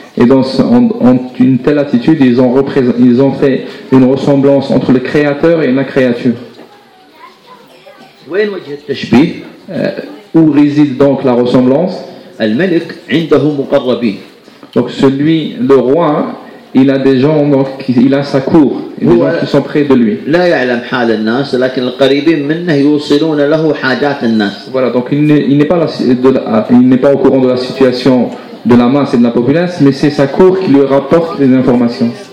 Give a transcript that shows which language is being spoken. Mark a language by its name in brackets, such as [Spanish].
[French] Et dans une telle attitude, ils ont fait une ressemblance entre le créateur et la créature. [Arabic] وين وجه التشبيه؟ [French] Où réside donc la ressemblance؟ [Arabic] الملك عنده مقربين. [French] Donc celui, le roi, il a des gens donc il a sa cour, des gens qui sont près de lui. [Arabic] لا يعلم حال الناس، لكن القريبين منه يوصلون له حاجات الناس. [French] Voilà, donc il n'est pas au courant de la situation de la masse et de la populace, mais c'est sa cour qui lui rapporte les informations.